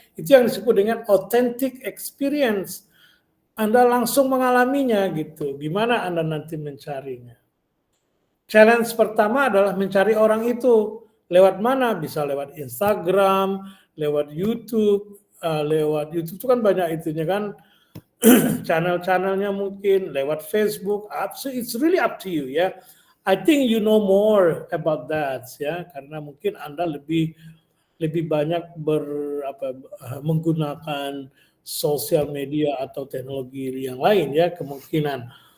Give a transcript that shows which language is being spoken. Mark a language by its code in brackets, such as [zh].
[id] Itu yang disebut dengan authentic experience. Anda langsung mengalaminya gitu. Gimana Anda nanti mencarinya? Challenge pertama adalah mencari orang itu. Lewat mana? Bisa lewat Instagram, lewat YouTube. Lewat YouTube itu kan banyak itunya kan. Channel-channelnya mungkin. Lewat Facebook. [en] So it's really up to you ya. I think you know more about that ya. [id] Karena mungkin Anda lebih banyak menggunakan sosial media atau teknologi yang lain ya, kemungkinan.